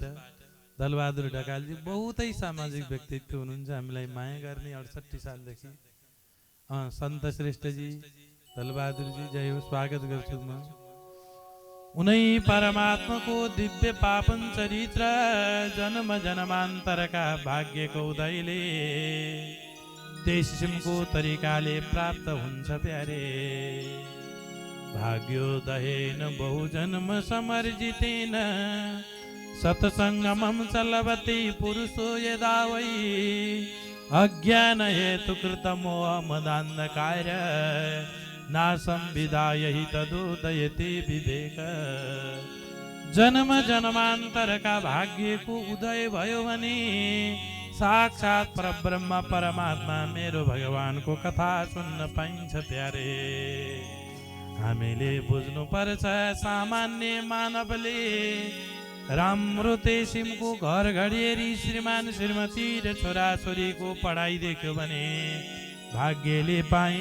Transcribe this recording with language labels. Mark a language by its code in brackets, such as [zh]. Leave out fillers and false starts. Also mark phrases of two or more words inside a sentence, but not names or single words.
[ne] दलबहादुर ढकालजी बहुतै सामाजिक व्यक्तित्व हुनुहुन्छ हामीलाई माया गर्ने 68 सालदेखि सन्त श्रेष्ठजी दलबहादुरजी जय हो स्वागत गर्छु म उनै परमात्माको दिव्य पावन चरित्र जन्म जन्मान्तरका भाग्यको उदयले त्यस किसिमको तरिकाले प्राप्त हुन्छ प्यारे [sa] भाग्योदयेन बहुजन्म समर्जितेन सत्सङ्गमं चलवति पुरुषो यदा वै अज्ञान हेतु कृतमोहमदान्धकार नाशं विदाय हि तदुदयति विवेक [ne] जन्म जन्मान्तरका भाग्यको उदय भयो भने साक्षात् परब्रह्म परमात्मा मेरो भगवानको कथा सुन्न पाइन्छ प्यारे हामीले बुझ्नु पर्छ सामान्य मानवले राम्रो तेसिमको घर घडिएरी श्रीमान श्रीमती र छोराछोरीको पढाइ देख्यो भने भाग्यले पाएँ